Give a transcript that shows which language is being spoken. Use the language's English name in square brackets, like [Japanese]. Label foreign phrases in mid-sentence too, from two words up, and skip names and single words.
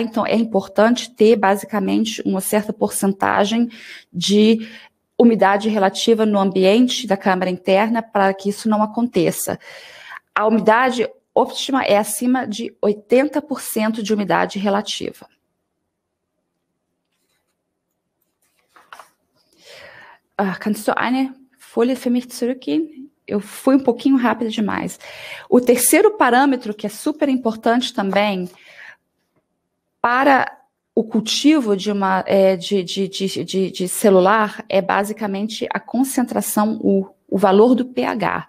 [Portuguese] Então, é importante ter, basicamente, uma certa porcentagem de umidade relativa no ambiente da câmara interna para que isso não aconteça. A umidade óptima é acima de 80% de umidade relativa. [German] Kannst du eine Folie für mich zurückgehen? [Portuguese] Eu fui um pouquinho rápida demais. O terceiro parâmetro, que é super importante também para o cultivo de celular, é basicamente a concentração, o valor do pH.